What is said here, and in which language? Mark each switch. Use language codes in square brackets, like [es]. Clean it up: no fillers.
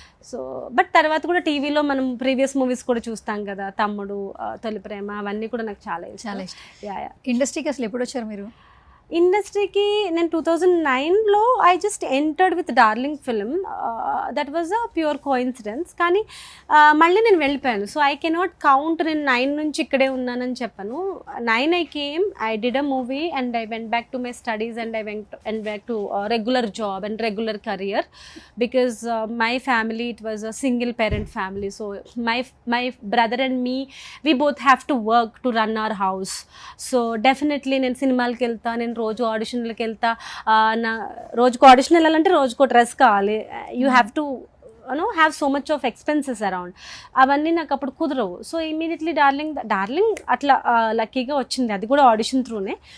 [te] So but తర్వాత కూడా టీవీలో మనం ప్రీవియస్ మూవీస్ కూడా చూస్తాం కదా, తమ్ముడు, తొలి ప్రేమ, అవన్నీ కూడా నాకు చాలా ఇష్టం. ఇండస్ట్రీకి అసలు ఎప్పుడు వచ్చారు మీరు? ఇండస్ట్రీకి నేను 2009లో [en] I just entered with Darling film. That was a pure coincidence. [te] కానీ మళ్ళీ నేను వెళ్ళిపోయాను. [en] so I cannot count [te] నేను 9 నుంచి ఇక్కడే ఉన్నానని చెప్పను. [en] 9 I came, I did a movie and I went back to my studies and I went back to regular job and regular career because my family, it was a single parent family. So my brother and me, we both have to work to run our house. [te] So definitely నేను సినిమాలకి వెళ్తా, నేను రోజు ఆడిషన్లకు వెళ్తా. రోజుకు audition వెళ్ళాలంటే రోజుకో dress కావాలి. [en] You have to have so much of expenses around. [te] అవన్నీ నాకు అప్పుడు కుదరవు. సో ఇమీడియట్లీ డార్లింగ్ అట్లా లక్కీగా వచ్చింది, అది కూడా ఆడిషన్ త్రూనే.